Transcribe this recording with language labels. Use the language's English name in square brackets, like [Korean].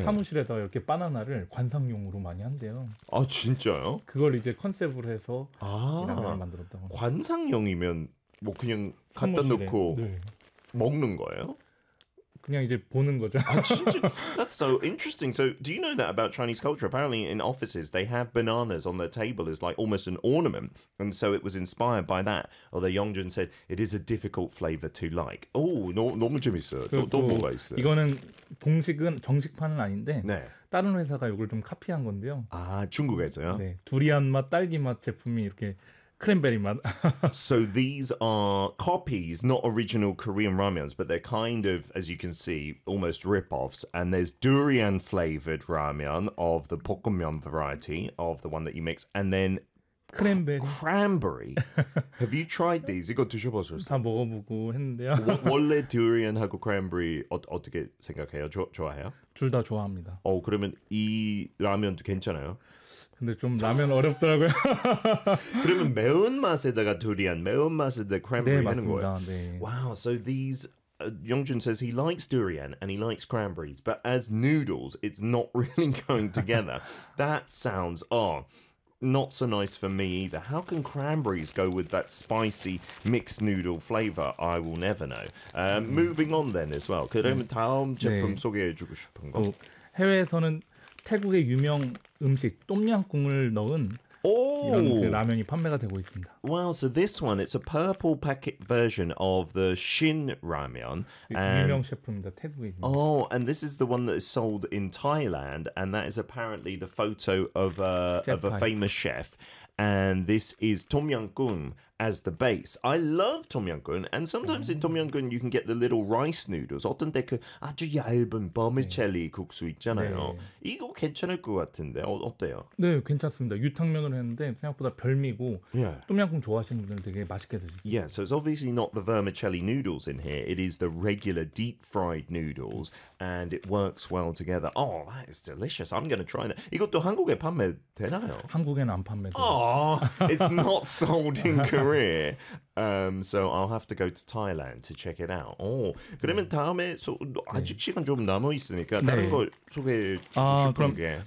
[Korean] 사무실에다 이렇게 바나나를 관상용으로 많이 한대요. 아 진짜요? 그걸 이제 컨셉으로 해서 라면을 만들었다고. 관상용이면 뭐 그냥 사무실에, 갖다 놓고 네. 먹는 거예요? 그냥 이제 보는 거죠. [English] That's so interesting. So, do you know that about Chinese culture? Apparently, in offices, they have bananas on their table as like almost an ornament. And so, it was inspired by that. Although Yongjun said it is a difficult flavor to like. [Korean] Oh, 너무 재밌어요. 또 뭐가 있어요? 이거는 공식은 정식판은 아닌데 네. 다른 회사가 이걸 좀 카피한 건데요. 아, 중국에서요? 네, 두리안 맛, 딸기 맛 제품이 이렇게. Cranberry 맛. [English] So these are copies, not original Korean ramens, but they're kind of, as you can see, almost rip-offs. And there's durian-flavored ramen of the 볶음면 variety, of the one that you mix. And then cranberry. Cranberry. Have you tried these? [Korean] 이거 드셔보셨어요? 다 먹어보고 했는데요. 원래 durian하고 cranberry 어떻게 생각해요? 좋아해요? 둘 다 좋아합니다. 어, 그러면 이 라면도 괜찮아요? 근데 좀 라면 어렵더라고요. 그러면 매운맛에다가 두리안, 매운맛에다가 크랜베리 하는 거예요? 네, 맞습니다. 네. [English] Wow, so these, Yongjun says he likes durian and he likes cranberries, but as noodles, it's not really going together. That sounds, oh, not so nice for me either. How can cranberries go with that spicy mixed noodle flavor? I will never know. Moving on then as well. [Korean] 그러면 다음 제품 네. 소개해 주고 싶은 거. 해외에서는 태국의 유명 음식 똠양꿍을 넣은 이런 그 라면이 판매가 되고 있습니다. [English] Wow, so this one, it's a purple packet version of the Shin ramen. [Korean] 유명 셰프입니다, 태국의. [English] Oh, and this is the one that is sold in Thailand, and that is apparently the photo of a famous chef. And this is Tom Yam Goong as the base. I love Tom Yam Goong, and sometimes in Tom Yam Goong you can get the little rice noodles. [Korean] 어떤 때 그 아주 얇은 버미첼리 네. 국수 있잖아요. 네. 이거 괜찮을 것 같은데 어때요? 네, 괜찮습니다. 유탕면으로 했는데 생각보다 별미고 Tom Yam Goong 좋아하시는 분들 되게 맛있게 드실 수 있어요. [English] Yeah, so it's obviously not the vermicelli noodles in here. It is the regular deep-fried noodles, and it works well together. Oh, that is delicious. I'm going to try that. [Korean] 이것도 한국에 판매되나요? 한국에는 안 판매돼요. [English] Oh, it's not sold in Korea. So I'll have to go to Thailand to check it out. Oh, [Korean] 그러면 네. 다음에 아직 시간 좀 남아 있으니까 네. 다른 걸 소개해 주실 게